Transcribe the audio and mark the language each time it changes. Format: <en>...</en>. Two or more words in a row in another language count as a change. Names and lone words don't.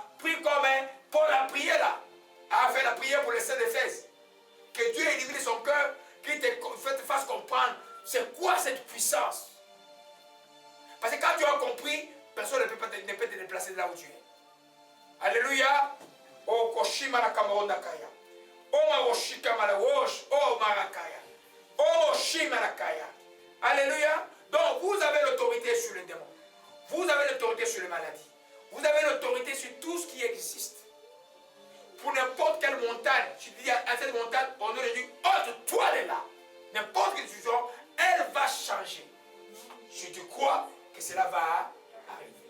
<fr>Prie comme Paul a prié là. A fait la prière pour les saints d'Éphèse. Que Dieu élimine son cœur, qu'il te fasse comprendre c'est quoi cette puissance. Parce que quand tu as compris, personne ne peut te déplacer de là où tu es. Alléluia. Oh Koshima na Kamaronakaya. Oh Maroshika Malawosh. Oh Marakaya. Oh Shimarakaya. Alléluia. Donc vous avez l'autorité sur les démons. Vous avez l'autorité sur les maladies. Vous avez l'autorité sur tout ce qui existe. Pour n'importe quelle montagne, tu dis à cette montagne, on aurait dit, ôte-toi de là. N'importe quelle situation, elle va changer. Si tu crois que cela va arriver.</fr>